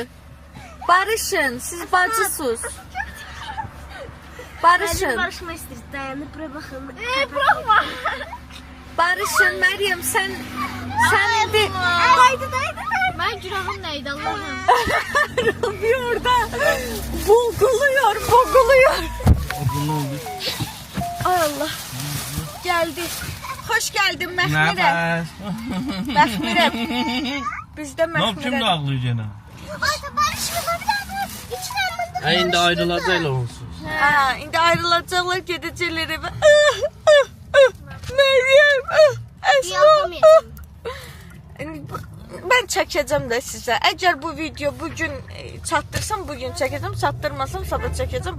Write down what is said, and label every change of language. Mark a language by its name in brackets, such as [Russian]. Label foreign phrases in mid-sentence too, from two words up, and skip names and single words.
[Azerbaijani] Barışın, siz bacısınız. Barışın. Barışma istəyir. Dayanıb bura baxın. Buraxma. Barışın, Məryəm, sən indi Mən günahım nə idi Allahım? [Turkish] Rabbi orada boğuluyor. [Azerbaijani] Ay Allah. Geldi. [Turkish] Hoş geldin Məhmirəm. Məhmirəm. [Azerbaijani] Bizdə [Turkish] Ne yapayım da [Azerbaijani] Məhmirəm. [Turkish] ağlıyor gene? [Azerbaijani] İndi ayrılacaklar onsuz. Ha, indi ayrılacaqlar, gedəcəklər evə. Məryəm. [Turkish] Yapamayacağım. [Azerbaijani] Ben çəkəcəm də sizə. Əgər bu video bugün çatdırsam, bugün çəkəcəm, çatdırmasam, sabah çəkəcəm.